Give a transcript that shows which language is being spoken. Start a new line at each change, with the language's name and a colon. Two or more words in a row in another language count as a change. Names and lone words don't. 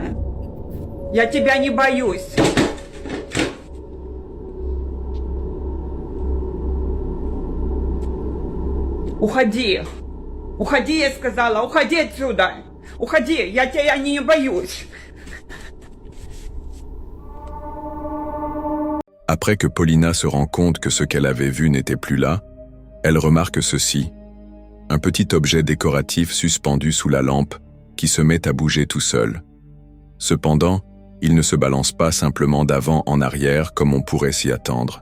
Russian: Я тебя не боюсь. Уходи. Уходи, я сказала. Уходи отсюда. Уходи, я тебя не боюсь.
French: Après que Paulina se rend compte que ce qu'elle avait vu n'était plus là, elle remarque ceci, un petit objet décoratif suspendu sous la lampe qui se met à bouger tout seul. Cependant, il ne se balance pas simplement d'avant en arrière comme on pourrait s'y attendre.